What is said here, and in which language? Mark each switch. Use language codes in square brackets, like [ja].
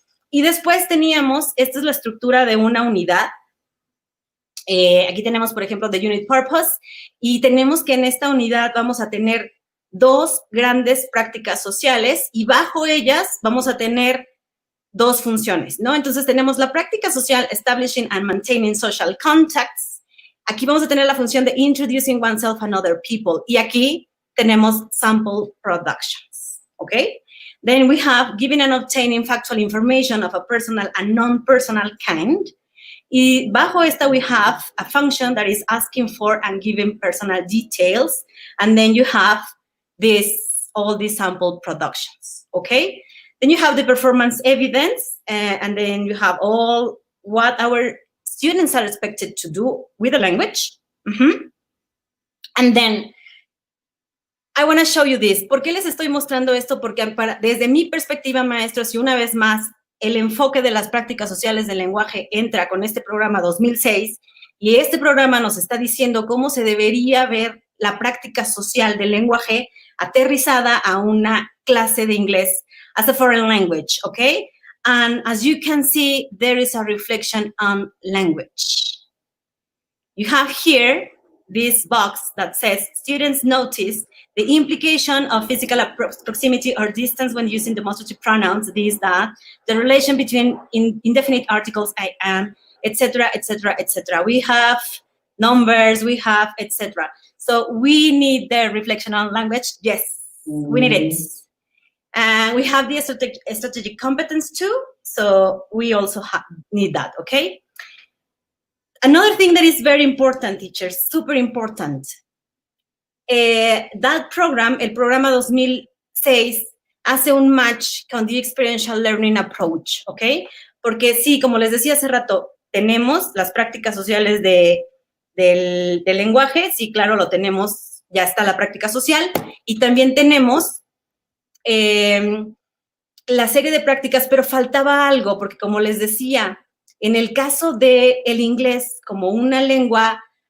[es] Y después teníamos, esta es la estructura de una unidad. Aquí tenemos, por ejemplo, [en] the unit purpose, [es] y tenemos que en esta unidad vamos a tener 2 grandes prácticas sociales y bajo ellas vamos a tener 2 funciones, ¿no? Entonces tenemos la práctica social, [en] establishing and maintaining social contacts. [es] Aquí vamos a tener la función de [en] introducing oneself and other people. [es] Y aquí tenemos sample productions, ¿ok? [en] Then we have giving and obtaining factual information of a personal and non-personal kind. [es] Y bajo esta [en] we have a function that is asking for and giving personal details. And then you have all these sample productions, okay? Then you have the performance evidence, and then you have all what our students are expected to do with the language. And then I want to show you this. [es] ¿Por qué les estoy mostrando esto? Porque desde mi perspectiva, maestros, y una vez más, el enfoque de las prácticas sociales del lenguaje entra con este programa 2006, y este programa nos está diciendo cómo se debería ver la práctica social del lenguaje aterrizada a una clase de inglés [en] as a foreign language, [es] okay? [en] And as you can see, there is a reflection on language. You have here this box that says, students notice the implication of physical proximity or distance when using demonstrative pronouns, this, that, the relation between indefinite articles, I am, etc., etc., etc. We have numbers, we have, etc. So we need the reflection on language. Yes, we need it. And we have the strategic competence too, so we also need that, okay? Another thing that is very important, teachers, super important. That program, [es] el programa 2006, hace un match con [en] the experiential learning approach, [es] ¿ok? Porque sí, como les decía hace rato, tenemos las prácticas sociales del lenguaje, sí, claro, lo tenemos, ya está la práctica social, y también tenemos la serie de prácticas, pero faltaba algo, porque como les decía, en el caso del inglés como una lengua